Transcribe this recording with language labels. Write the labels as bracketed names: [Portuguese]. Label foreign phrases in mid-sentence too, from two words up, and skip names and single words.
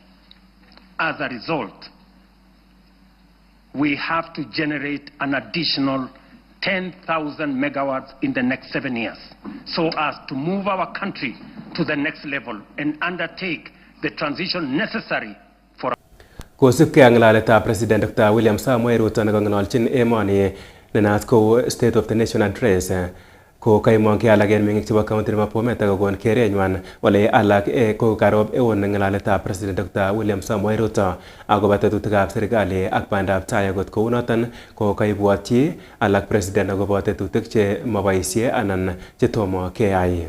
[English] As a result, we have to generate an additional 10,000 megawatts in the next 7 years, so as to move our country to the next level and undertake the transition necessary for. [Kalenjin] Kosipkei ak ng'alaletab President Dr. William Samoei Ruto nekong'ololchin emoni nenaat kou [English] State of the Nation Address [Kalenjin] ko kaimong'ei alak en meng'ik chebo county nebo Bomet akokon kerenywan ole alak ko karob eon ng'alaletab President Dr. William Samoei Ruto akobo tetutikab serikali ak bandab tai akot kounoton ko kaibwotyi alak President akobo tetutik che moboisie anan chetomo keyai.